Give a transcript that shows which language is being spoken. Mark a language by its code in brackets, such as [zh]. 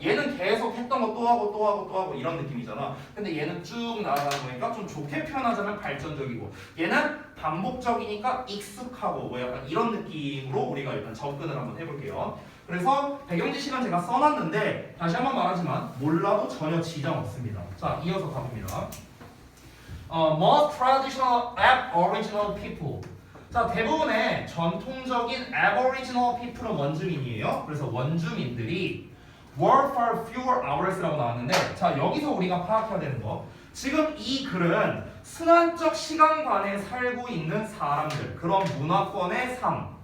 [ko] 얘는 계속 했던 거 또 하고 또 하고 또 하고 이런 느낌이잖아. 근데 얘는 쭉 나아가는 거니까 좀 좋게 표현하자면 발전적이고, 얘는 반복적이니까 익숙하고 뭐 약간 이런 느낌으로 우리가 일단 접근을 한번 해볼게요. 그래서 배경지식은 제가 써놨는데 다시 한번 말하지만 몰라도 전혀 지장 없습니다. 자, 이어서 가봅니다. [en] Most traditional Aboriginal people. [ko] 자, 대부분의 전통적인 Aboriginal people은 원주민이에요. 그래서 원주민들이 were for fewer hours 라고 나왔는데, 자, 여기서 우리가 파악해야 되는 거, 지금 이 글은 순환적 시간관에 살고 있는 사람들, 그런 문화권의 삶,